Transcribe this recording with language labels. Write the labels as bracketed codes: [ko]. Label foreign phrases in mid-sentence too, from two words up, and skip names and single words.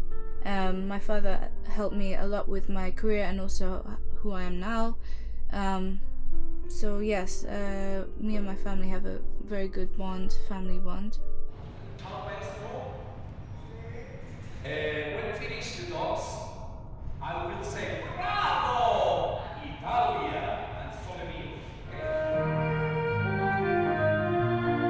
[en] My father helped me a lot with my career and also who I am now. So yes, me and my family have a very good family bond. When finish the dogs, I will say bravo, Italia, and sole mio. Okay?